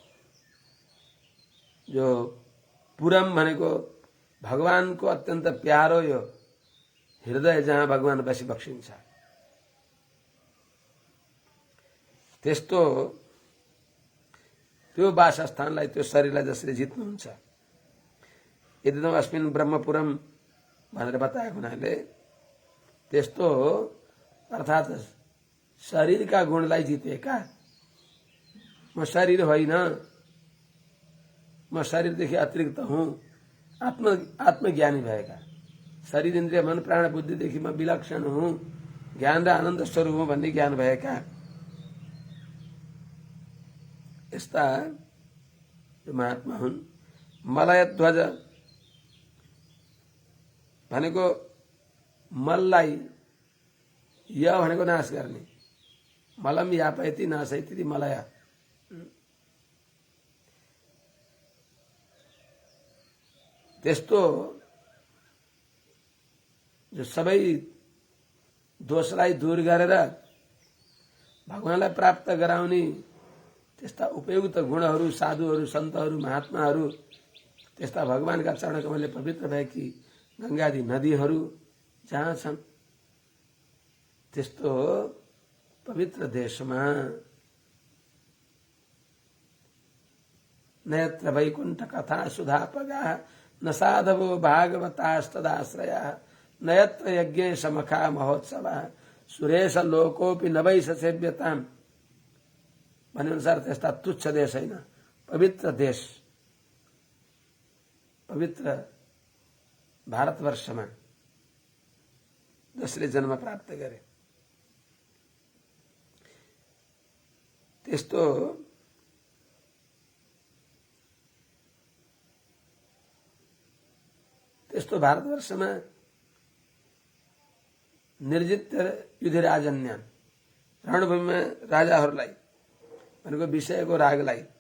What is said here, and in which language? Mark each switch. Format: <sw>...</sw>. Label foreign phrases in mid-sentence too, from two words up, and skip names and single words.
<ne>जो पुरम भनेको भगवानको अत्यन्त प्यारो यो हृदय जहाँ भगवान बसी बक्सिन्छ, त्यस्तो त्यो वासस्थानलाई, त्यो शरीरलाई जसरी जित्नुहुन्छ,</ne> <sa>यदिदम अस्मिन् ब्रह्मपुरम</sa> <ne>भनेर बताएको हुनाले त्यस्तो अर्थात् शरीरका गुणलाई जितेका, म शरीर होइन, म शरीरदेखि अतिरिक्त हुँ, आत्मज्ञानी भएका, शरीर इन्द्रिय मन प्राण बुद्धिदेखि म विलक्षण हुँ, ज्ञान र आनन्द स्वरूप हुँ भन्ने ज्ञान भएका यस्ता महात्मा हुन्। मलयध्वज भनेको मललाई, य भनेको नाश गर्ने,</ne> <sa>मलम यापयति नाशयति मलय।</sa> <ne>त्यस्तो जो सबै दोषलाई दूर गरेर भगवानलाई प्राप्त गराउने त्यस्ता उपयुक्त गुणहरू, साधुहरू, सन्तहरू, महात्माहरू, त्यस्ता भगवानका चरणकमलले पवित्र भएकी गंगादि नदीहरू जहाँ छन्, त्यस्तो पवित्र देशमा</ne> <sa>नयत्र वैकुण्ठ कथा सुधापगा न साधवो भागवतास्तदाश्रया नयत्र यज्ञ समखा महोत्सवा सुरेश लोकोपि न वै सेव्यताम</sa> <ne>भने अनुसार त्यस्ता तुच्छ देश होइन, पवित्र देश पवित्र भारतवर्षमा जसले जन्म प्राप्त गरे त्यस्तो भारतवर्षमा</ne> <sa>निर्जित युधिराजन्यान</sa> <ne>रणभूमिमा राजाहरूलाई भनेको विषयको रागलाई</ne>